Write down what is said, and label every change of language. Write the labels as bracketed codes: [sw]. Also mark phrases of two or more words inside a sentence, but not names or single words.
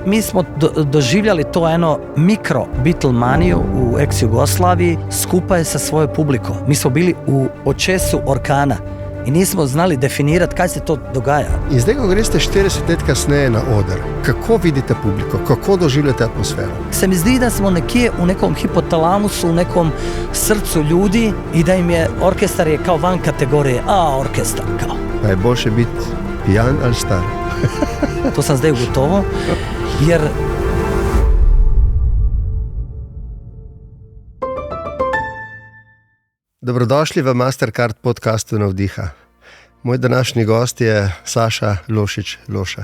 [hr] Mi smo doživljali to eno mikro Beatlemaniju v ex-Jugoslaviji skupaj sa svojoj publiko. Mi smo bili u očesu orkana i nismo znali definirati kaj se to dogaja. [sl] In zdaj, ko greste 40 let kasneje na oder, kako vidite publiko, kako doživljate atmosfero? [hr] Se mi zdi da smo nekje u nekom hipotalamusu, u nekom srcu ljudi i da im je orkestar je kao van kategorije, orkestar kao. [sl] Pa je boljše biti pijan ali star? To sam zdaj gotovo, jer Dobrodošli v Mastercard podcastu Navdiha. Moj današnji gost je Saša Lošić Loša.